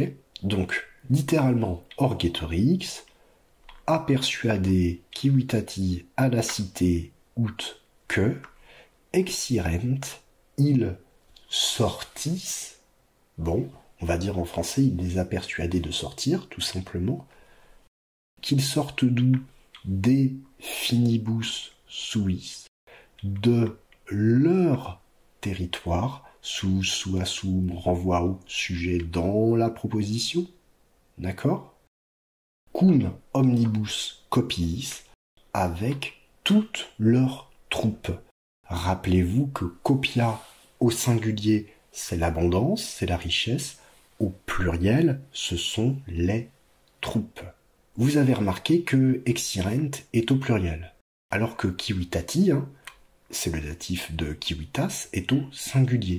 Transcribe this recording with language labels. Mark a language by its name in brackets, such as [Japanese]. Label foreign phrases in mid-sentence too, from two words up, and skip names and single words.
[French] Donc, littéralement, orgetorix, a persuadé civitati à la cité ut que, exirent, ils sortissent, bon, on va dire en français, il les a persuadés de sortir, tout simplement, qu'ils sortent d'où? Des [Latin] finibus suis, [French] de leur territoire, sous renvoie au sujet dans la proposition, d'accord? [Latin] Cum omnibus copiis, [French] avec toutes leurs troupes. Rappelez-vous que copia au singulier, c'est l'abondance, c'est la richesse, au pluriel, ce sont les troupes. Vous avez remarqué que exirent est au pluriel, alors que civitati, c'est le datif de civitas, est au singulier.